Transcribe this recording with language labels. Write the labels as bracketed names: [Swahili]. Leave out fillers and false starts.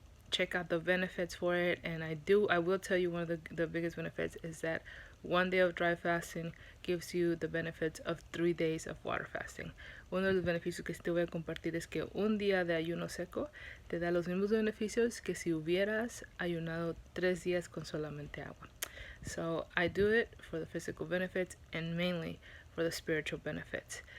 [English] Check out the benefits for it. And I will tell you, one of the biggest benefits is that one day of dry fasting gives you the benefits of 3 days of water fasting. [Spanish] Uno de los beneficios que te voy a compartir es que un día de ayuno seco te da los mismos beneficios que si hubieras ayunado 3 días con solamente agua. [English] So I do it for the physical benefits and mainly for the spiritual benefits.